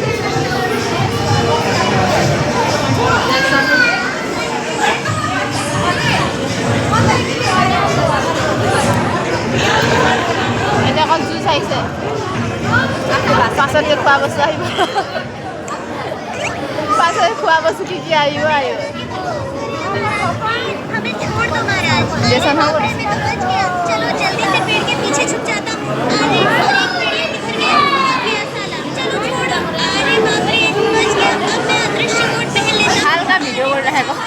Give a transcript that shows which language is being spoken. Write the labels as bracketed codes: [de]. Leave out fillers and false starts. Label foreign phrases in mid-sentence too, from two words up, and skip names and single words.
[as] এতিয়া অকল জুচ আহিছে, পাছত খোৱা বস্তু আহিব। পাছত খোৱা বস্তু কি আহিব [hi] जैसा ना वो चलो जल्दी से पेड़ के पीछे छुप जाता हूँ। अरे एक पेड़ निकल गया, साला चलो छोड़ो। अरे बाप रे बच गया। अब मैं अदृश्य कोट पहन लेता हूँ। हल्का वीडियो बोल रहा है वो।